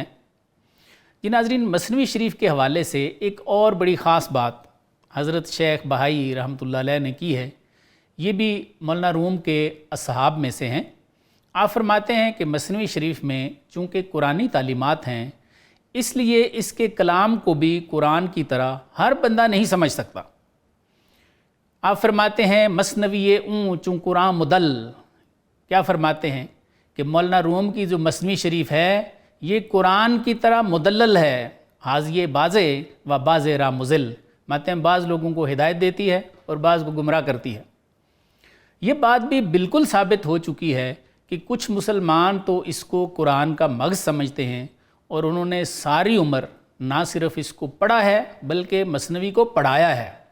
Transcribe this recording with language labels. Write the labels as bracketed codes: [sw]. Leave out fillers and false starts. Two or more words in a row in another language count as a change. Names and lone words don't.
[ur] جی ناظرین، مثنوی شریف کے حوالے سے ایک اور بڑی خاص بات حضرت شیخ بہائی رحمۃ اللہ علیہ نے کی ہے، یہ بھی مولانا روم کے اصحاب میں سے ہیں۔ آپ فرماتے ہیں کہ مثنوی شریف میں چونکہ قرآنی تعلیمات ہیں، اس لیے اس کے کلام کو بھی قرآن کی طرح ہر بندہ نہیں سمجھ سکتا۔ آپ فرماتے ہیں [fa] مثنوی اون چون قرآن مدل، [ur] کیا فرماتے ہیں کہ مولانا روم کی جو مثنوی شریف ہے یہ قرآن کی طرح مدلل ہے، [fa] حاضی بازے و باز را مزل، [ur] ماتے ہیں بعض لوگوں کو ہدایت دیتی ہے اور بعض کو گمراہ کرتی ہے۔ یہ بات بھی بالکل ثابت ہو چکی ہے کہ کچھ مسلمان تو اس کو قرآن کا مغز سمجھتے ہیں، اور انہوں نے ساری عمر نہ صرف اس کو پڑھا ہے بلکہ مثنوی کو پڑھایا ہے۔